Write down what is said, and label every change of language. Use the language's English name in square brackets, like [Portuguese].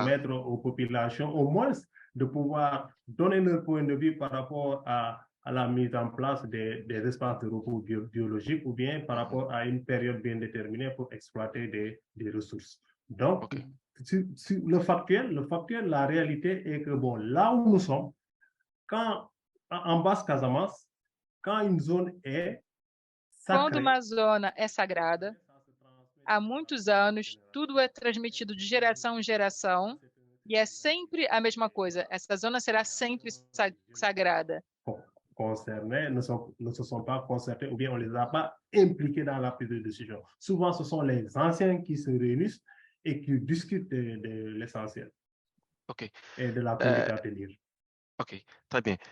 [French] permettre aux populations au moins de pouvoir donner leur point de vue par rapport à la mise en place des espaces de repos biologiques ou bien par rapport à une période bien déterminée pour exploiter des ressources. Donc, Ok. sur le factuel, la réalité est que bon, là où nous sommes, quand en Basse-Casamance, quand une zone est [Portuguese] Quando [French] sacrée, [Portuguese] uma zona é sagrada, há muitos anos, tudo é transmitido de geração em geração e é sempre a mesma coisa. Essa zona será sempre sagrada. [French] concernés ne se sont pas concertés ou bien on ne les a pas impliqués dans la prise de décision. Souvent, ce sont les anciens qui se réunissent et qui discutent de l'essentiel et de la conduite à tenir. Ok, très bien.